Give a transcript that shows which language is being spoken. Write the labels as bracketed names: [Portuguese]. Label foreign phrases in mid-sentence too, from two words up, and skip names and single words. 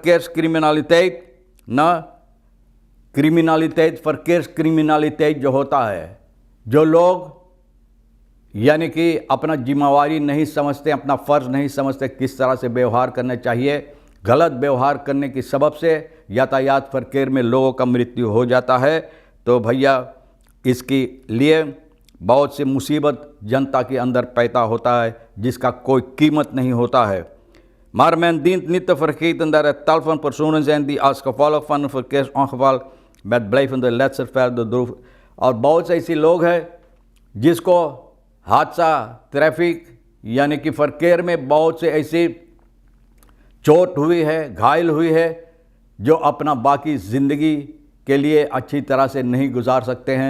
[Caribbean Hindustani] क्रिमिनलिटेट जो होता है, जो लोग यानी कि अपना जिम्मेवारी नहीं समझते, अपना फ़र्ज़ नहीं समझते किस तरह से व्यवहार करना चाहिए, गलत व्यवहार करने की सबब से यातायात फरकेर में लोगों का मृत्यु हो जाता है। तो भैया इसके लिए बहुत सी मुसीबत जनता के अंदर पैदा होता है जिसका कोई कीमत नहीं होता है। [Dutch] Maar men dient niet te vergeten dat er tal van personen zijn die als gevolg van een verkeersongeval met blijvende letsel verder droef। [Caribbean Hindustani] और बहुत से ऐसे लोग हैं जिसको हादसा ट्रैफिक यानी कि फरकेर में बहुत से ऐसी चोट हुई है, घायल हुई है, जो अपना बाकी ज़िंदगी के लिए अच्छी तरह से नहीं गुजार सकते हैं।